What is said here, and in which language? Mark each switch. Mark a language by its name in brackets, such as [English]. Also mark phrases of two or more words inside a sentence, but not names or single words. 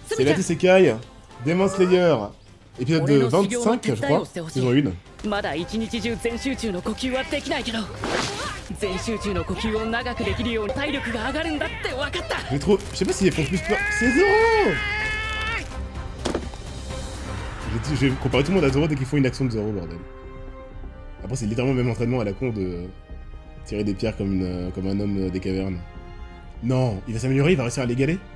[French] C'est la Isekai, Demon Slayer, épisode de 25, je crois, saison 1. [Japanese] まだ一日中全集中の呼吸はできないけど全集中の呼吸を長くできるように体力が上がるんだって分かった。 [French] Je sais pas s'ils font plus peur. C'est Zoro. Je vais comparer tout le monde à Zoro dès qu'ils font une action de Zoro, bordel. Après, c'est littéralement le même entraînement à la con de tirer des pierres comme un homme des cavernes. Non, il va s'améliorer, il va réussir à l'égaler.